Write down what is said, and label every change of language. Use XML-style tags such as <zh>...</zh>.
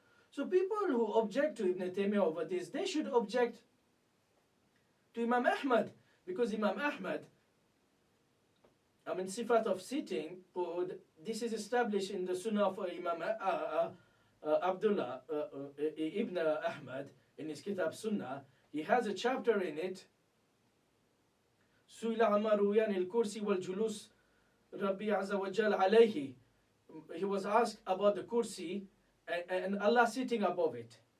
<en>So people who object to Ibn Taymiyyah over this, they should object to Imam Ahmad, because Imam Ahmad, sifat of sitting, this is established in the Sunnah of Imam Abdullah Ibn Ahmad in his Kitab As-Sunnah. He has a chapter in it.</en> <ar>سئل عما روي عن الكرسي والجلوس ربي عز وجل عليه.</ar> <en>He was asked about the kursi and Allah sitting above it.</en>